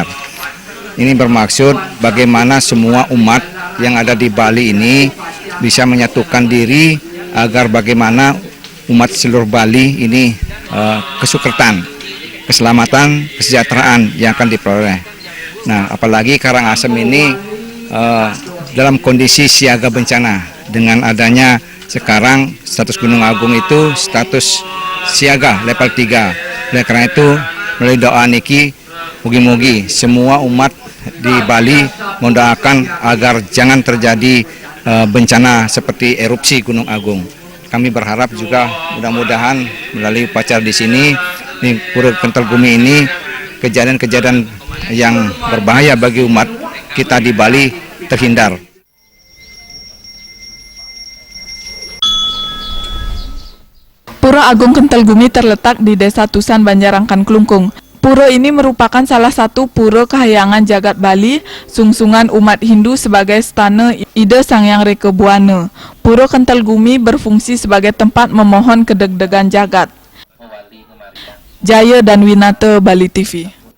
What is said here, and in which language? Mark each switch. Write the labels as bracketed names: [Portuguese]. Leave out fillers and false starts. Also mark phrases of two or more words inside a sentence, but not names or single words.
[Indonesian] Ini bermaksud bagaimana semua umat yang ada di Bali ini bisa menyatukan diri agar bagaimana umat seluruh Bali ini kesukertan, keselamatan, kesejahteraan yang akan diperoleh. Nah, apalagi Karangasem ini dalam kondisi siaga bencana dengan adanya sekarang status Gunung Agung itu status siaga level 3. Oleh karena itu, melalui doa niki, mugi-mugi semua umat di Bali mendoakan agar jangan terjadi bencana seperti erupsi Gunung Agung. Kami berharap juga mudah-mudahan melalui upacara di sini, di Pura Kentalgumi ini, kejadian-kejadian yang berbahaya bagi umat kita di Bali terhindar. Pura Agung Kentalgumi terletak di Desa Tusan, Banjarangkan, Klungkung. Pura ini merupakan salah satu pura kahayangan jagat Bali, sungsungan umat Hindu sebagai stana Ida Sangyang Reke Buana. Pura Kentalgumi berfungsi sebagai tempat memohon kedegdegan jagat. Jaya dan Winata, Bali TV.